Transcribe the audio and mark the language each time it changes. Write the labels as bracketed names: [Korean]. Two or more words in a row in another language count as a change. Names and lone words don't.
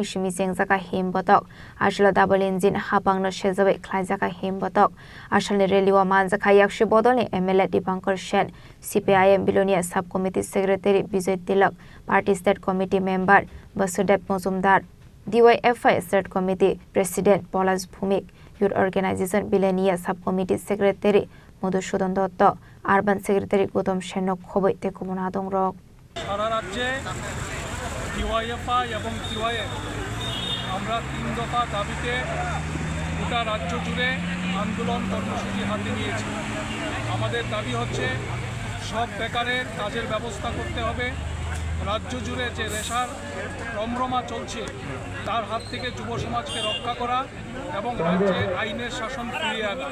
[Kok Borok] shimi jengjaka himbotok Ashla double engine hapangno shejabai khlaijaka himbotok Ashla reliwa manjaka yakshi bodolni MLA Dipankar Sen CPIM Bilonia Subcommittee Secretary Bijay Tilak Party State Committee Member Basudev Mozumdar DYFI State Committee President Polas Bhumik Youth Organization Bilonia Subcommittee Secretary Madhusudan Dotto Urban Secretary Gautam Sen khoboi te kumona dong rok [Bangla] DYFI এবং DYF আমরা 3 দফা দাবিতে গোটা রাজ্য জুড়ে আন্দোলন কর্মসূচি হাতে নিয়েছি। আমাদের দাবি হচ্ছে সব বেকারের কাজের ব্যবস্থা করতে হবে। রাজ্য জুড়ে যে রেশার রমরমা চলছে তার হাত থেকে যুব সমাজকে রক্ষা করা এবং রাজ্যে আইনের শাসন ফিরিয়ে আনা।